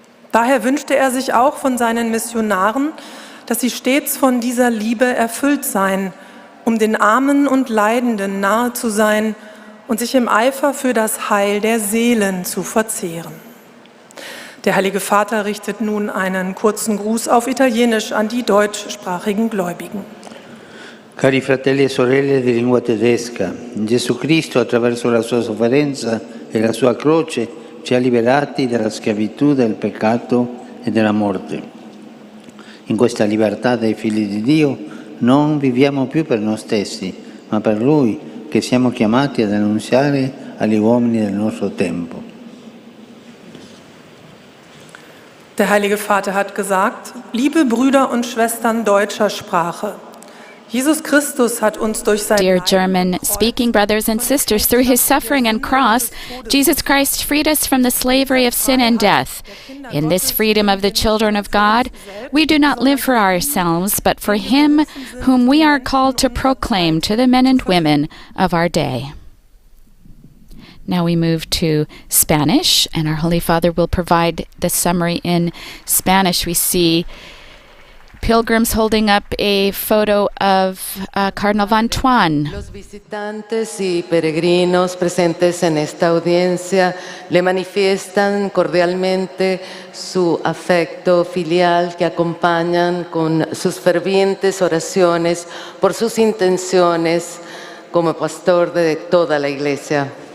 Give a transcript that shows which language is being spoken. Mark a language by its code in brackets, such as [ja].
[de] Daher wünschte er sich auch von seinen Missionaren, dass sie stets von dieser Liebe erfüllt seien, um den Armen und Leidenden nahe zu sein und sich im Eifer für das Heil der Seelen zu verzehren. Der Heilige Vater richtet nun einen kurzen Gruß auf Italienisch an die deutschsprachigen Gläubigen. [it] Cari fratelli e sorelle di lingua tedesca, Gesù Cristo attraverso la sua sofferenza e la sua croce ci ha liberati dalla schiavitù, del peccato e della morte. In questa libertà dei figli di Dio non viviamo più per noi stessi, ma per Lui che siamo chiamati ad annunziare agli uomini del nostro tempo. [de] Der Heilige Vater hat gesagt, liebe Brüder und Schwestern deutscher Sprache, Jesus Christus hat uns durch sein [en] Dear German-speaking brothers and sisters, through his suffering and cross, Jesus Christ freed us from the slavery of sin and death. In this freedom of the children of God, we do not live for ourselves, but for him whom we are called to proclaim to the men and women of our day. Now we move to Spanish, and our Holy Father will provide the summary in Spanish. We see pilgrims holding up a photo of Cardinal Van Tuan. [es] Los visitantes y peregrinos presentes en esta audiencia le manifiestan cordialmente su afecto filial que acompañan con sus fervientes oraciones por sus intenciones como pastor de toda la Iglesia.